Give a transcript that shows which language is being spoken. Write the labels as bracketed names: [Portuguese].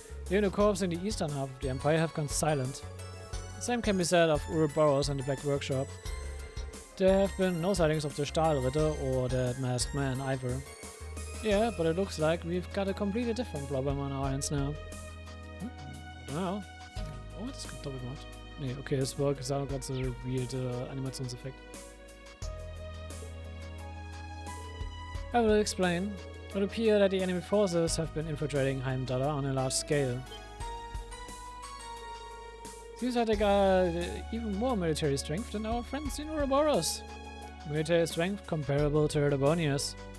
[English] Even the corps in the eastern half of the Empire have gone silent. The same can be said of Ouroboros and the Black Workshop. There have been no sightings of the Stahlritter or that masked man either. Yeah, but it looks like we've got a completely different problem on our hands now. Wow. [German] Oh, das kommt doppelt gemacht. Nee, okay, das war gesagt, ganz weird Animationseffekt. [English] I will explain. It would appear that the enemy forces have been infiltrating Heimdallr on a large scale. Seems like they got even more military strength than our friends in Ouroboros. Military strength comparable to Erebonia's.